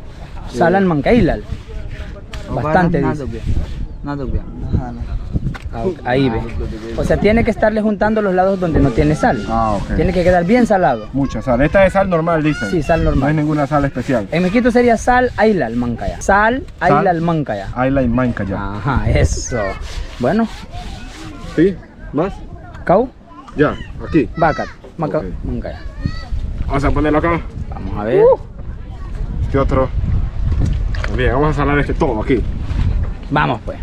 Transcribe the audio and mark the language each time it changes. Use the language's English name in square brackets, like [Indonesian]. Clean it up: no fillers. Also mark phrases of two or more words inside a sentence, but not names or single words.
[Spanish] Sal al mancailal. Bastante dice. Ahí ve. O sea, tiene que estarle juntando los lados donde no tiene sal. Ok. Tiene que quedar bien salado. Mucha sal. Esta es sal normal, dicen. Sí, sal normal. No hay ninguna sal especial. En Mequito sería sal ailal mancaya. Sal ailal mancaya. Ayla y manca ya. Ajá, eso. Bueno. ¿Sí? ¿Más? Cau, Ya, aquí. bacat, maca, Ok. mancaya. Vamos a ponerlo acá. Vamos a ver. Este otro. Bien, vamos a salar este todo aquí. Vamos pues.